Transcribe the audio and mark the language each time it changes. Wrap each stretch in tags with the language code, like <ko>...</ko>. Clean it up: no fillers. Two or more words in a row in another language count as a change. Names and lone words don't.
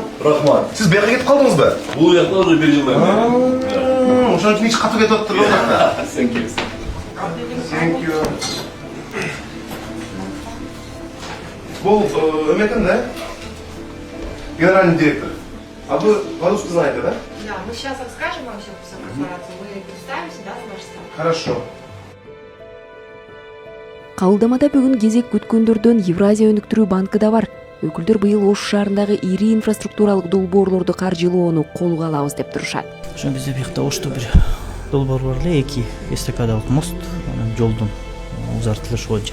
<ky>Рахмат. Сиз бияка кетип калдыңызбы? Бул жакта уже 1 жылдан бери. Ошон үчүн ич катып кетип атыптыр ол жакта.</ky> <en>Thank you.</en> <ky>Бул Өмекин да?</ky> <ru>Генеральный директор. А вы по-русски знаете, да? Да, мы сейчас расскажем вам все про корпорацию, вы представимся, да, с вашей стороны. Хорошо.</ru> <ky>Кабылдамада бүгүн кезек күткөндөрдөн Евразия өнүктүрүү банкы да бар. Өкүлдөр быйыл Ош шаарындагы ири инфраструктуралык долбоорлорду каржылоону колго алабыз деп турушат. Ошон бизде биякта Ошто бир долбоор бар эле, 2 эстакадалык мост, анан жолдун узартылышы боюнча.</ky>